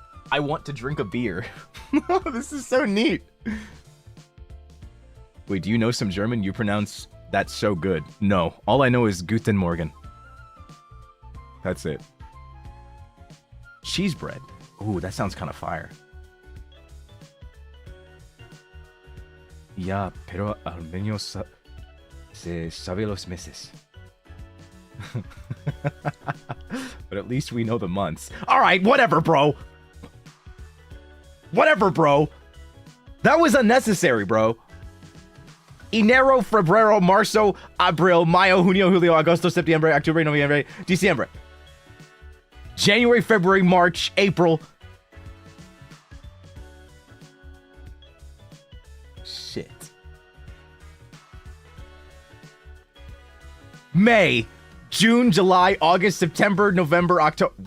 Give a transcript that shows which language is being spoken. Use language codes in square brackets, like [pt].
[en] I want to drink a beer. This is so neat. Wait, do you know some German? You pronounce that so good. No, all I know is [de] Guten Morgen. [en] That's it. Cheese bread. Ooh, that sounds kind of fire. [es] Ya, pero al menos se sabe los meses. [en] But at least we know the months. All right, whatever, bro. Whatever, bro. That was unnecessary, bro. [es] Enero, febrero, marzo, abril, mayo, junio, julio, agosto, septiembre, octubre, noviembre, diciembre. [en] January, February, March, April. Shit. May, June, July, August, September, November, October.